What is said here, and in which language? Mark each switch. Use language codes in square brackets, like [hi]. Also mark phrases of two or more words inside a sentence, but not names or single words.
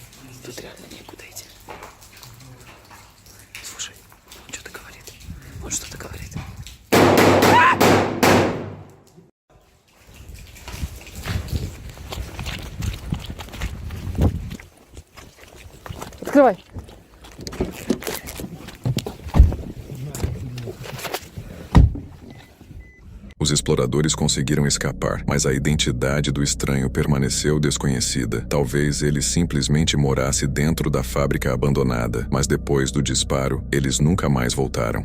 [ru] Тут реально некуда идти. Слушай, он что-то говорит. Он что-то говорит. Открывай. [pt] Os exploradores conseguiram escapar, mas a identidade do estranho permaneceu desconhecida. Talvez ele simplesmente morasse dentro da fábrica abandonada, mas depois do disparo, eles nunca mais voltaram.